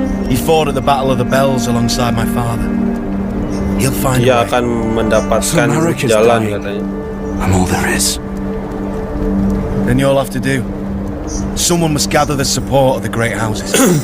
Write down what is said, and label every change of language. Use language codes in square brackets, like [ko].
[en] He fought at the Battle of the Bells alongside my father. He'll find [id] Dia akan mendapatkan jalan katanya. [en] I'm all there is. Then you'll have to do. Someone must gather the support of the great houses.